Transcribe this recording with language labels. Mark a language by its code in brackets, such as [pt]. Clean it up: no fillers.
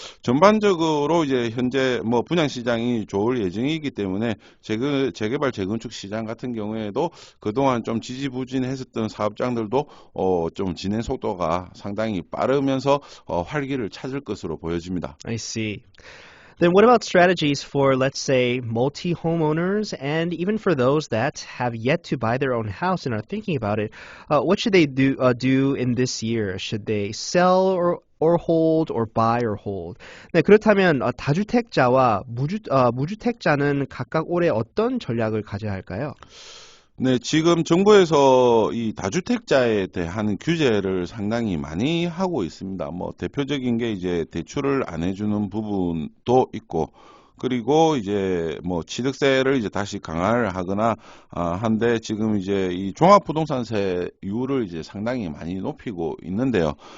[ko] 전반적으로 이제 현재 뭐 분양 시장이 좋을 예정이기 때문에 재개발 재건축 시장 같은 경우에도 그동안 좀 지지부진했었던 사업장들도 좀 진행 속도가 상당히 빠르면서 활기를 찾을 것으로 보여집니다. [en] I see. Then what about strategies for, let's say, multi-homeowners and even for those that have yet to buy their own house and are thinking about it? What should they do in this year? Should they sell or hold or buy or hold? [ko] 네, 그렇다면 다주택자와 무주택자는 각각 올해 어떤 전략을 가져야 할까요? 네, 지금 정부에서 이 다주택자에 대한 규제를 상당히 많이 하고 있습니다. 뭐 대표적인 게 이제 대출을 안 해주는 부분도 있고, 그리고 이제 뭐 취득세를 이제 다시 강화를 하거나 한데 지금 이제 이 종합부동산세율을 이제 상당히 많이 높이고 있는데요.